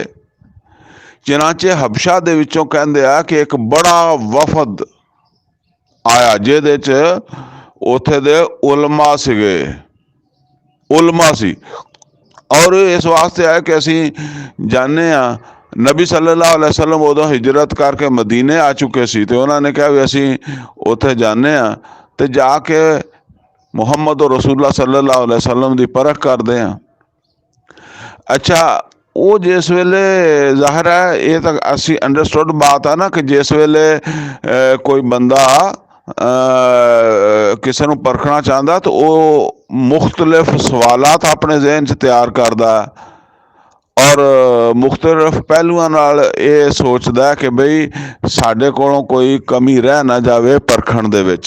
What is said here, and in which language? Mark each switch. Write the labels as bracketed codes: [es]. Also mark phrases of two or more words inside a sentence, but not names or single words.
[pa] ਚਨਾਂਚੇ ਹਬਸ਼ਾ ਦੇ ਵਿੱਚੋਂ ਕਹਿੰਦੇ ਆ ਕਿ ਇੱਕ ਬੜਾ ਵਫਦ ਆਇਆ, ਜਿਹਦੇ 'ਚ ਉੱਥੇ ਦੇ ਉਲਮਾ ਸੀਗੇ, ਉਲਮਾ ਸੀ। ਔਰ ਇਸ ਵਾਸਤੇ ਆਇਆ ਕਿ ਅਸੀਂ ਜਾਣਦੇ ਹਾਂ ਨਬੀ [ar] صلى الله عليه وسلم [pa] ਉਦੋਂ ਹਿਜਰਤ ਕਰਕੇ ਮਦੀਨੇ ਆ ਚੁੱਕੇ ਸੀ, ਤੇ ਉਹਨਾਂ ਨੇ ਕਿਹਾ ਵੀ ਅਸੀਂ ਉੱਥੇ ਜਾਂਦੇ ਹਾਂ ਤੇ ਜਾ ਕੇ ਮੁਹੰਮਦ [ar] رسول الله صلى الله عليه وسلم [pa] ਦੀ ਪਰਖ ਕਰਦੇ ਹਾਂ। ਅੱਛਾ, ਉਹ ਜਿਸ ਵੇਲੇ ਜ਼ਾਹਿਰ ਹੈ ਇਹ ਤਾਂ ਅਸੀਂ ਅੰਡਰਸਟੂਡ ਬਾਤ ਆ ਨਾ, ਕਿ ਜਿਸ ਵੇਲੇ ਕੋਈ ਬੰਦਾ ਕਿਸੇ ਨੂੰ ਪਰਖਣਾ ਚਾਹੁੰਦਾ ਤਾਂ ਉਹ ਮੁਖਤਲਿਫ ਸਵਾਲਾਤ ਆਪਣੇ ਜ਼ਿਹਨ 'ਚ ਤਿਆਰ ਕਰਦਾ, ਔਰ ਮੁਖਤਲਿਫ ਪਹਿਲੂਆਂ ਨਾਲ ਇਹ ਸੋਚਦਾ ਕਿ ਬਈ ਸਾਡੇ ਕੋਲੋਂ ਕੋਈ ਕਮੀ ਰਹਿ ਨਾ ਜਾਵੇ ਪਰਖਣ ਦੇ ਵਿੱਚ।